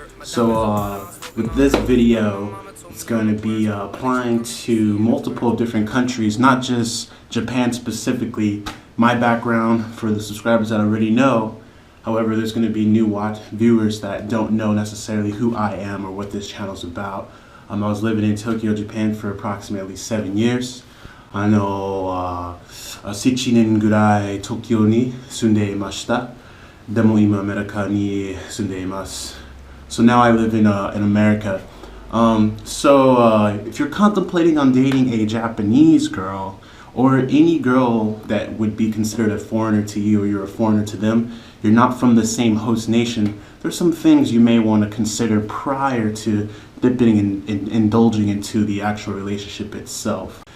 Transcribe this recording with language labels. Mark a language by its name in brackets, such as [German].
[English] So with this video, it's going to be applying to multiple different countries, not just Japan specifically. My background, for the subscribers that already know. However, there's going to be new viewers that don't know necessarily who I am or what this channel's about. I was living in Tokyo, Japan for approximately 7 years. [Japanese] 7年ぐらい東京に住んでいました。でも今アメリカに住んでいます。 [English] So now I live in America. If you're contemplating on dating a Japanese girl or any girl that would be considered a foreigner to you or you're a foreigner to them, you're not from the same host nation, there's some things you may want to consider prior to dipping and indulging into the actual relationship itself.